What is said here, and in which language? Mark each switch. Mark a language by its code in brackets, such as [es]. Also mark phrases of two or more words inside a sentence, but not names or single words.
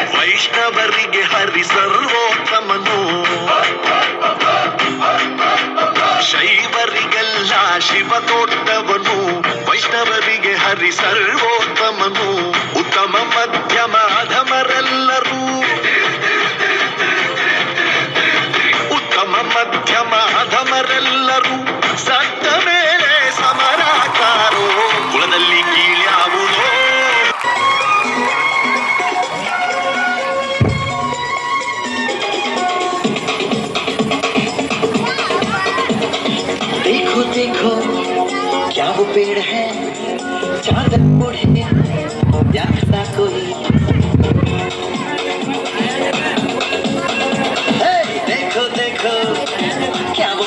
[kn] ವೈಷ್ಣವರಿಗೆ ಹರಿ ಸರ್ವೋತ್ತಮನು ಶೈವರಿಗೆಲ್ಲ ಶಿವ ಕೊಟ್ಟವನು ವೈಷ್ಣವರಿಗೆ ಹರಿ ಸರ್ವೋತ್ತಮನು ಉತ್ತಮ ಮಧ್ಯಮ ಅಧಮರೆಲ್ಲರೂ ಉತ್ತಮ ಮಧ್ಯಮ ಅಧಮರೆಲ್ಲರೂ ಸತ್ತ ಮೇಲೆ ಸಮರಾಕಾರೋ ಕುಲದಲ್ಲಿ ಕೀಳ್ಯಾವುದೋ [hi] देखो देखो क्या वो पेड़ है चादर ओढ़े यात्रा कोई हे, देखो देखो क्या वो